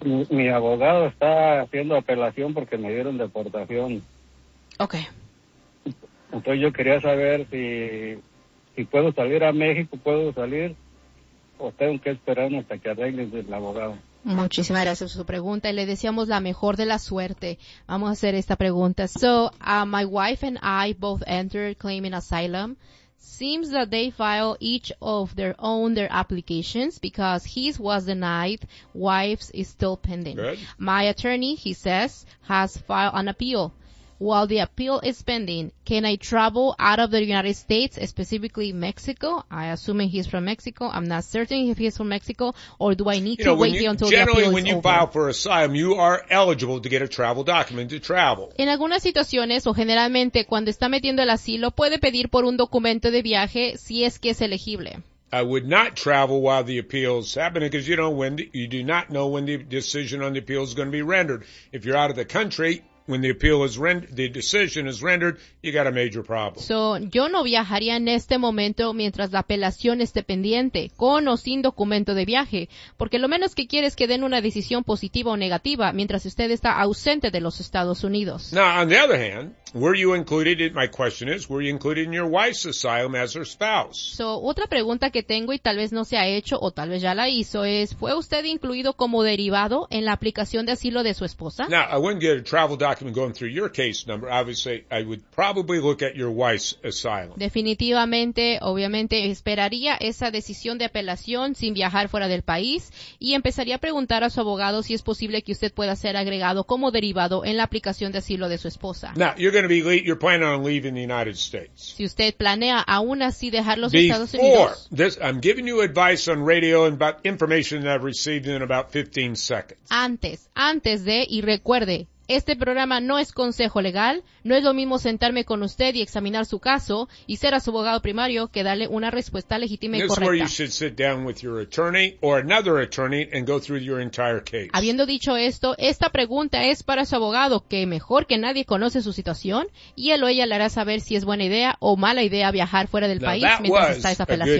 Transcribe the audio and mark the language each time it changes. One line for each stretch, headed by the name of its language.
Spanish: Mi abogado está haciendo apelación porque me dieron deportación. Okay. Entonces yo quería saber si puedo salir a México, puedo salir, o tengo que esperar hasta que arreglen el abogado. Muchísimas gracias por su pregunta y le deseamos la mejor de la suerte. Vamos a hacer esta pregunta.
English: So, my wife and I both entered claiming asylum. Seems that they file each of their own their applications because his was denied, wife's is still pending. Good. My attorney, he says, has filed an appeal. While the appeal is pending, can I travel out of the United States, specifically Mexico? I'm assuming he's from Mexico. I'm not certain if he's from Mexico. Or do I need to wait until the appeal is over? Generally, when you file for asylum, you are eligible to get a travel document to travel.
Spanish: En algunas situaciones, o generalmente, cuando está metiendo el asilo, puede pedir por un documento de viaje si es que es elegible.
English: I would not travel while the appeal is happening because you do not know when the decision on the appeal is going to be rendered. If you're out of the country, when the appeal is the decision is rendered, you got a major problem.
Spanish: So, yo no viajaría en este momento mientras la apelación esté pendiente, con o sin documento de viaje, porque lo menos que quieres es que den una decisión positiva o negativa mientras usted está ausente de los Estados Unidos.
English: Now, on the other hand, were you included in, my question is, were you included in your wife's asylum as her spouse?
Spanish: So, otra pregunta que tengo y tal vez no se ha hecho o tal vez ya la hizo es, ¿fue usted incluido como derivado en la aplicación de asilo de su esposa?
English: Now, I wouldn't get a travel document going through your case number. Obviously, I would probably look at your wife's asylum.
Spanish: Definitivamente, obviamente, esperaría esa decisión de apelación sin viajar fuera del país y empezaría a preguntar a su abogado si es posible que usted pueda ser agregado como derivado en la aplicación de asilo de su esposa.
English: Now, you're planning on leaving the United States.
Spanish: Si usted planea aún así dejar los
English: Before
Spanish: Estados Unidos.
English: This, I'm giving you advice on radio and about information that I've received in about 15 seconds.
Spanish: Antes de, y recuerde, este programa no es consejo legal. No es lo mismo sentarme con usted y examinar su caso y ser a su abogado primario que darle una respuesta legítima y correcta.
English: This is where you should sit down with your attorney or another attorney and go through your entire case.
Spanish: Habiendo dicho esto, esta pregunta es para su abogado, que mejor que nadie conoce su situación, y él o ella le hará saber si es buena idea o mala idea viajar fuera del país mientras está esa apelación.